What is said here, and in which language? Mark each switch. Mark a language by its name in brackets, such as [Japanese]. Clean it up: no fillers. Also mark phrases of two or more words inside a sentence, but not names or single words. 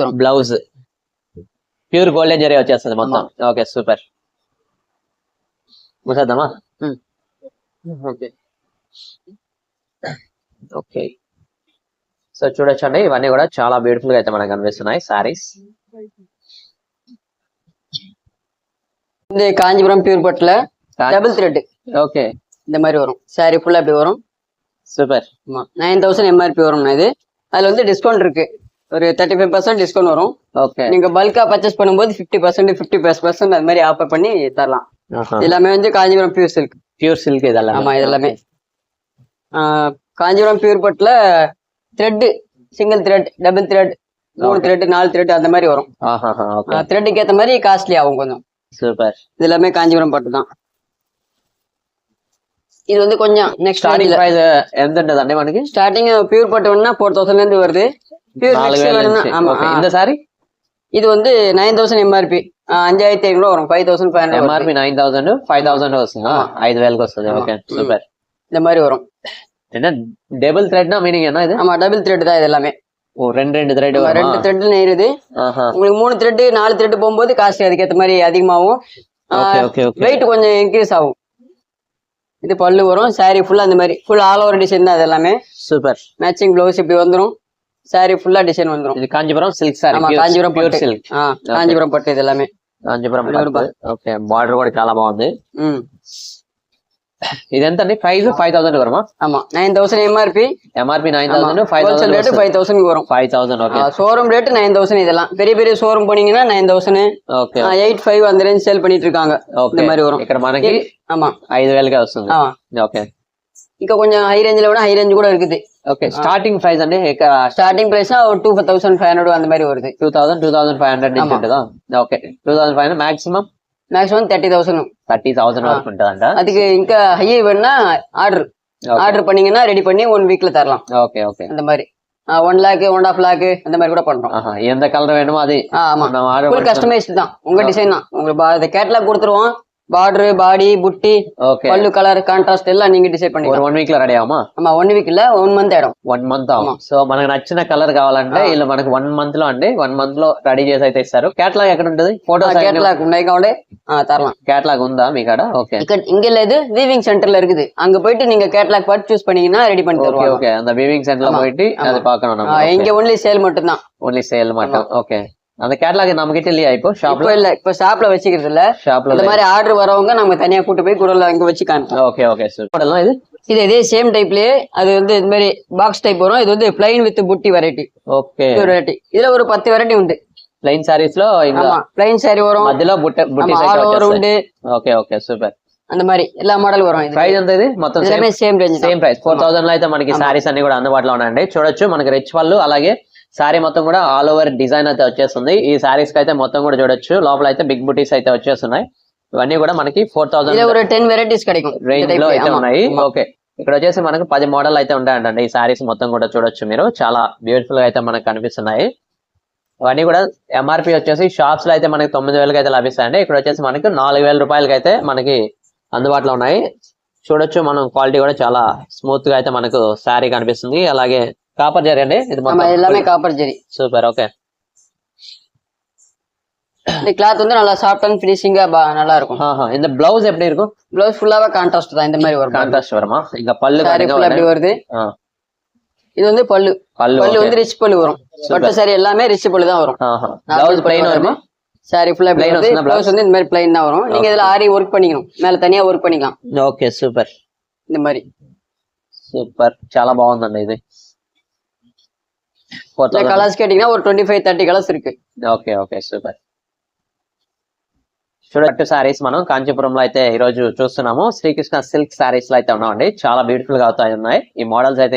[Telugu] బ్లౌజ్ ప్యూర్ గోల్డెన్ జరీ వచ్చేస్తుంది మొత్తం. ఓకే సూపర్. ముసేద్దామా? ఓకే ఓకే. సో చూడొచ్చు అండి, ఇవన్నీ కూడా చాలా బ్యూటిఫుల్ గా అయితే మనకు కనిపిస్తున్నాయి సారీస్. [Tamil] இது காஞ்சிபுரம் பியூர் பட்டுல டபுள் த்ரெட். ஓகே, இந்த மாதிரி வரும் சாரி ஃபுல்லா அப்படி வரும். சூப்பர். 9,000 எம்ஆர்பி வரும். இது அதுல வந்து டிஸ்கவுண்ட் இருக்கு, ஒரு 35% டிஸ்கவுண்ட் வரும். ஓகே, நீங்க பல்கா பர்ச்சேஸ் பண்ணும்போது 50% 50% அது மாதிரி ஆஃபர் பண்ணி தரலாம். எல்லாமே வந்து காஞ்சிபுரம் பியூர் சில்க். பியூர் சில்க் இதெல்லாம். ஆமா, இதெல்லாமே காஞ்சிபுரம் பியூர் பட்டுல த்ரெட், சிங்கிள் த்ரெட், டபுள் த்ரெட், 3 த்ரெட், 4 த்ரெட் அந்த மாதிரி வரும். த்ரெட்டுக்கு ஏத்த மாதிரி காஸ்ட்லி ஆகும் கொஞ்சம். சூப்பர். இது எல்லாமே காஞ்சிபுரம் பட்டு தான். இது வந்து கொஞ்சம் நெக்ஸ்ட் [Telugu] స్టార్టింగ్ ప్రైస్ ఎంత ఉంటదండి మనకి? [Tamil] ஸ்டார்டிங் பியூர் பட்டு வேணும்னா 4,000 ல இருந்து வருது. பியூர் மிக்ஸ் வேணும்னா ஆமா. இந்த சாரி இது வந்து 9,000 எம்ஆர்பி, 5,500 வரும். 5,500 [Telugu] ఎంఆర్పి 9,000, 5,000 వస్తుంది. 5,000కి వస్తుంది. ఓకే సూపర్. [Tamil] இந்த மாதிரி வரும். என்ன டபுள் த்ரெட்னா மீனிங் என்ன இது? ஆமா, டபுள் த்ரெட் தான் இது எல்லாமே. ஓ, ரெண்டு த்ரெட் வரும். 2 த்ரெட் நெய்யுது. உங்களுக்கு 3 த்ரெட் 4 த்ரெட் போகும்போது காஸ்ட் அதுக்கு ஏத்த மாதிரி அதிகமாகும். வெயிட் கொஞ்சம் இன்க்ரீஸ் ஆகும். இது பல்லு வரும். சாரி ஃபுல்லா அந்த மாதிரி ஃபுல் ஆல் ஓவர் டிசைன் தான் இது எல்லாமே. சூப்பர். மேட்சிங் ப்ளவுஸ் இப்படி வந்துரும். சாரி ஃபுல்லா டிசைன் வந்துரும். இது காஞ்சிபுரம் சில்க் சாரி. ஆமா, காஞ்சிபுரம் பியூர் சில்க். [Telugu] కాంజీపురం పట్టు ఇది எல்லாமே. కాంజీపురం పట్టు. ఓకే, బార్డర్ కూడా చాలా బాగుంది. ఇది ఎంత అండి ప్రైస్? 5,000 వరుమా? [Tamil] ஆமா, 9,000 ఎంఆర్పి. [Telugu] ఎంఆర్పి 9,000, 5,000 రేట్ 5,000 కి వரும். 5,000. ఓకే, [Tamil] ஷோரூம் ரேட் 9,000. இதெல்லாம் பெரிய பெரிய ஷோரூம் போனீங்கன்னா 9,000. [Telugu] ఓకే, [Tamil] 8,500 அந்த ரேஞ்ச் சேல் பண்ணிட்டு இருக்காங்க. இந்த மாதிரி வரும். [Telugu] ఇక్కడ మనకి [Tamil] ஆமா [Telugu] 5,000 గా వస్తుంది. ఓకే, ఇంకా కొంచెం హై రేంజ్ లో కూడా హై రేంజ్ కూడా இருக்குது. ఓకే, స్టార్టింగ్ ప్రైస్ అండి స్టార్టింగ్ ప్రైస్ 2,500 அந்த மாதிரி வருது. 2,500 నుంచి ఉంటుందా? ఓకే, 2,500 మాక్సిమం 30,000 వరకు ఉంటుందంట. [Tamil] அதுக்கு ఇంకా హై வேணும்னா ஆர்டர் பண்ணீங்கன்னா ரெடி பண்ணி 1 வீக்ல தரலாம். ஓகே ஓகே, அந்த மாதிரி 1 lakh 1.5 lakh அந்த மாதிரி கூட பண்றோம். எந்த கலர் வேணுமோ அது. ஆமா, ஃபுல் கஸ்டமைஸ்ட் தான். உங்க டிசைன் தான். உங்களுக்கு கேட்டலாக் கொடுத்துருவோம். பார்டர், பாடி, புட்டி, பல்லு கலர், கான்ட்ராஸ்ட் எல்லாம் நீங்க డిసైడ్ பண்ணி [Telugu] ஒரு 1 వీక్ లో రెడీ ఆమా? [Tamil] ஆமா, 1 వీక్ இல்ல 1 మంత్ ఆడం. 1 మంత్ ఆகும். [Telugu] సో మనకు నచ్చిన కలర్ కావాలంటే ఇలా మనకు 1 మంత్ లో అండి 1 మంత్ లో రెడీ చేసి అయితే ఇస్తారు. కేటలాగ్ ఎక్కడ ఉంటుంది? ఫోటోస్ కేటలాగ్ ఉన్నాయి కాబట్టి తరலாம். కేటలాగ్ ఉందా మీ కాడ? ఓకే, [Tamil] இங்க లేదు, வீவிங் சென்டர்ல இருக்குது. அங்க போயிட்டு நீங்க கேட்டலாக் பார்த்து சூஸ் பண்ணீங்கன்னா ரெடி பண்ணி தருவாங்க. ஓகே, அந்த வீவிங் சென்டர்ல போயிட்டு அது பார்க்கணும் நம்ம. இங்க ஒன்லி சேல் மட்டும் தான். ஒன்லி சேல் மட்டும். ஓகே, அந்த கேட்டலாக் நம்ம கிட்ட இல்லையா இப்போ ஷாப்ல? இல்ல, இப்ப ஷாப்ல வச்சிக்கிறது இல்ல. ஷாப்ல இந்த மாதிரி ஆர்டர் வரவங்க நம்ம தனியா கூட்டி போய் குடல்ல அங்க வச்சு காமிப்போம். ஓகே ஓகே, சூப்பர். இது இதே சேம் டைப்லயே அது வந்து இந்த மாதிரி பாக்ஸ் டைப் வரும். இது வந்து பிளைன் வித் புட்டி வெரைட்டி. ஓகே, வெரைட்டி. இதுல ஒரு 10 வெரைட்டி உண்டு. [Telugu] ప్లెయిన్ సారీస్ లో ఇంకా [Tamil] ప్లెయిన్ సారీ వரும், [Telugu] మధ్యలో బుట్టి [Tamil] ఆల్ ఓవర్ ఉండు. [Telugu] ఓకే ఓకే, సూపర్. [Tamil] அந்த மாதிரி எல்லா మోడల్ వரும். ఇది [Telugu] ప్రైస్ ఎంత? ఇది మొత్తం సేమ్ రేంజ్, సేమ్ ప్రైస్. 4,000 లో అయితే మనకి సారీస్ అన్ని కూడా అందుబాటులో ఉన్నాయండి. చూడొచ్చు మనకి రిచ్ వాళ్ళు, అలాగే సారీ మొత్తం కూడా ఆల్ ఓవర్ డిజైన్ అయితే వచ్చేస్తుంది. ఈ సారీస్ కి అయితే మొత్తం కూడా చూడొచ్చు. లోపల అయితే బిగ్ బుటీస్ అయితే వచ్చేస్తున్నాయి. ఇవన్నీ కూడా మనకి 4,000 [Tamil] ஒரு 10 வெரைட்டிஸ் கிடைக்கும் [Telugu] రేంజ్ లో అయితే ఉన్నాయి. ఓకే, ఇక్కడ వచ్చేసి మనకు 10 మోడల్ అయితే ఉంటాయంటండి. ఈ సారీస్ మొత్తం కూడా చూడొచ్చు మీరు, చాలా బ్యూటిఫుల్ గా అయితే మనకు కనిపిస్తున్నాయి. ఇవన్నీ కూడా ఎంఆర్పి వచ్చేసి షాప్స్ లో అయితే మనకి 9,000కి అయితే లభిస్తాయండి. ఇక్కడ వచ్చేసి మనకి 4,000 రూపాయలకి అయితే మనకి అందుబాటులో ఉన్నాయి. చూడొచ్చు మనం, క్వాలిటీ కూడా చాలా స్మూత్ గా అయితే మనకు శారీ కనిపిస్తుంది. అలాగే కాపర్ జరీ అండి ఇది [Tamil] எல்லாமே காப்பர் ஜரி. [Telugu] సూపర్. ఓకే, [Tamil] இந்த கிளாத் வந்து நல்லா சாஃப்ட் அண்ட் ஃபினிஷிங்கா நல்லா இருக்கும். இந்த பிளவுஸ் எப்படி இருக்கும்? பிளவுஸ் ஃபுல்லாவே கான்ட்ராஸ்ட் தான், இந்த மாதிரி வரும். கான்ட்ராஸ்ட் வருமா? இங்க பல்லு சாரி ஃபுல்லா அப்படி வருது. இது வந்து பல்லு வந்து ரிச் பல்லு வரும். பட்டு சாரி எல்லாமே ரிச் பல்லு தான் வரும். பிளவுஸ் பிளைன் வருமா? சாரி ஃபுல்லா பிளைன் வருது. பிளவுஸ் வந்து இந்த மாதிரி பிளைன் தான் வரும். நீங்க இதுல ஆரி வர்க் பண்ணிக்கணும், மேல தனியா வர்க் பண்ணிக்கலாம். [Telugu] ఓకే, సూపర్. [Tamil] இந்த மாதிரி [Telugu] సూపర్, చాలా బాగుందండి ఇది. [Tamil] కలర్స్ కేటింగ్నా ஒரு 25-30 కలర్స్ இருக்கு. [Telugu] ఓకే ఓకే, సూపర్. చూడట్టు సారీస్ మనం కాంచీపురంలో అయితే ఈ రోజు చూస్తున్నాము. శ్రీకృష్ణ సిల్క్ సారీస్ లో అయితే ఉన్నామండి. చాలా బ్యూటిఫుల్ గా అవుతాయి ఉన్నాయి ఈ మోడల్స్ అయితే.